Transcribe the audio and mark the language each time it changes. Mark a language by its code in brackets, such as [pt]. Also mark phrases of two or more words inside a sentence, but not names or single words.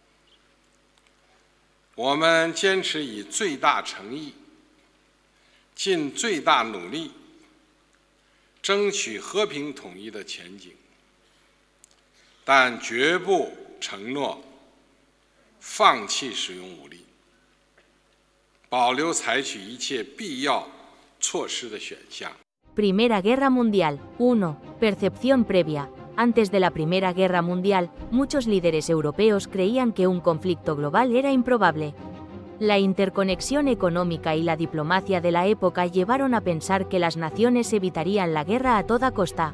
[zh] 我们坚持以最大诚意、尽最大努力， 争取和平统一的前景，但绝不承诺放弃使用武力，保留采取一切必要措施的选项。 [es] Primera Guerra Mundial. 1. Percepción previa. Antes de la Primera Guerra Mundial, muchos líderes europeos creían que un conflicto global era improbable. La interconexión económica y la diplomacia de la época llevaron a pensar que las naciones evitarían la guerra a toda costa.